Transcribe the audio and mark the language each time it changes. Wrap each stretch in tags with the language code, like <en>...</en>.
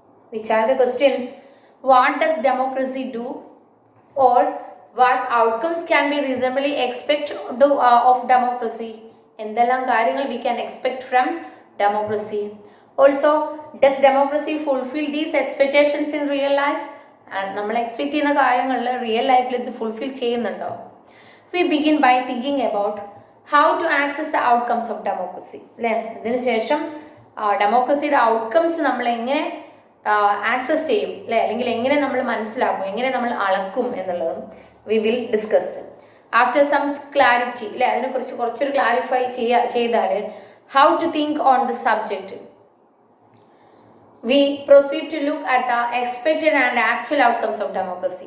<en>Which are the questions? What does democracy do? Or what outcomes can we reasonably expect of democracy?</en> <ml>എന്തെല്ലാം കാര്യങ്ങൾ</ml> <en>we can expect from democracy? Also, does democracy fulfill these expectations in real life?</en> <ml>നമ്മൾ expect ചെയ്യുന്ന കാര്യങ്ങളിൽ real ലൈഫിൽ ഇത് fulfil ചെയ്യുന്നുണ്ടോ?</ml> <en>We begin by thinking about how to access the outcomes of democracy.</en> <ml>അല്ലേ, ഇതിനുശേഷം ഡെമോക്രസിയുടെ ഔട്ട്കംസ് നമ്മൾ എങ്ങനെ ആക്സസ് ചെയ്യും, അല്ലെ, അല്ലെങ്കിൽ എങ്ങനെ നമ്മൾ മനസ്സിലാക്കും, എങ്ങനെ നമ്മൾ അളക്കും എന്നുള്ളതും</ml> <en>We will discuss. After some clarity,</en> <ml>അല്ലെ, അതിനെക്കുറിച്ച് കുറച്ചൊരു ക്ലാരിഫൈ ചെയ്താൽ</ml> <en>How to think on the subject, we proceed to look at the expected and actual outcomes of democracy.</en>